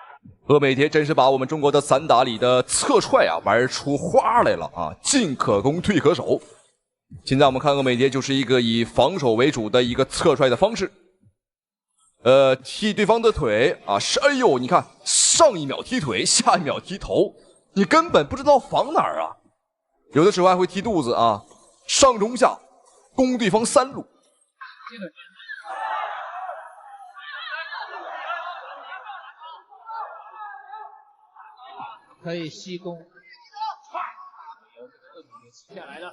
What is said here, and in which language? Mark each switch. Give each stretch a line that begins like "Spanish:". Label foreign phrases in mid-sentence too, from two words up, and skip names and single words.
Chinese: 鄂美蝶真是把我們中國的散打裡的側踹啊玩出花來了啊，進可攻退可守。現在我們看鄂美蝶就是一個以防守為主的一個側踹的方式，踢對方的腿啊，是哎呦，你看上一秒踢腿，下一秒踢頭，你根本不知道防哪兒啊。有的時候還會踢肚子啊，上中下攻對方3路。可以吸攻，吸下來了。